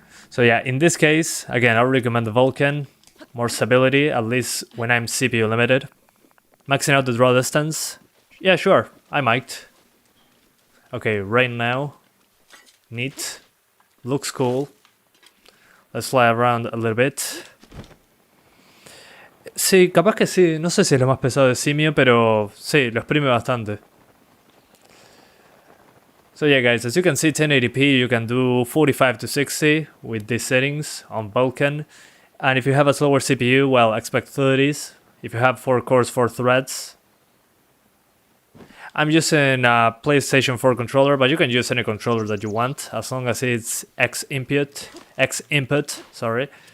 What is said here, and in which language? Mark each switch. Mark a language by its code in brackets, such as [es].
[en] So yeah, in this case, again, I would recommend the VULKAN. More stability, at least when I'm CPU limited. Maxing out the draw distance. Yeah, sure, I might. Okay, rain now. Neat. Looks cool. Let's fly around a little bit. [es] Sí, capaz que sí. No sé si es lo más pesado de CEMU, pero sí, lo exprime bastante. [en] So yeah guys, as you can see 1080p you can do 45 to 60 with these settings on VULKAN. And if you have a slower CPU, well, expect 30s. If you have 4 cores, 4 threads. I'm using a PlayStation 4 controller, but you can use any controller that you want, as long as it's X input, sorry.